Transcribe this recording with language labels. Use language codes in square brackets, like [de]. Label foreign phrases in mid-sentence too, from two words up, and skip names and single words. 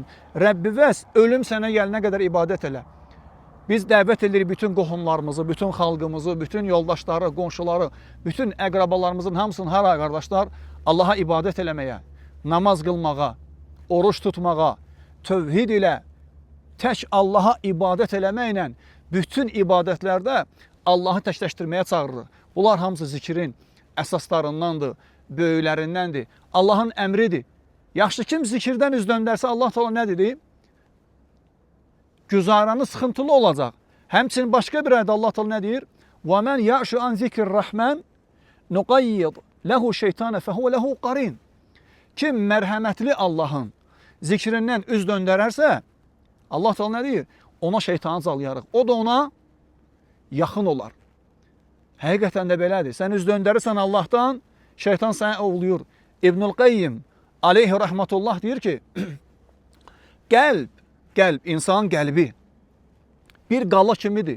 [az] Rəbbi vəs, ölüm sənə gəlinə qədər ibadət elə. Biz dəvət edirik bütün qohumlarımızı, bütün xalqımızı, bütün yoldaşları, qonşuları, bütün əqrabalarımızın hamısını hara qardaşlar Allaha ibadət eləməyə, namaz qılmağa, oruç tutmağa, tövhid ilə tək Allaha ibadət eləməklə bütün ibadətlərdə Allahı təkləşdirməyə çağırır. Bunlar hamısı zikrin əsaslarındandır, böyüklərindəndir. Allahın əmridir. Yaxşı, kim zikirdən üz döndərsə Allah Teala nə dedi? Güzaranı sıxıntılı olacaq. Həmçinin başqa bir ayədə Allah Teala nə deyir? [ar] وَمَنْ يَعْشُ عَنْ ذِكْرِ الرَّحْمَنِ نُقَيِّضْ لَهُ شَيْطَانَ فَهُوَ لَهُ قَرِينٌ. [az] Kim mərhəmətli Allahın zikrindən üz döndərərsə, Allah Teala nə deyir? Ona şeytanı calayarıq. O da ona yaxın olar. Həqiqətən də belədir. Sən üz döndərirsən Allahdan, şeytan səni ovluyur. İbnül Qayyim [ar] عليه رحمة الله [az] deyir ki, qəlb, insanın qəlbi bir qala kimidir.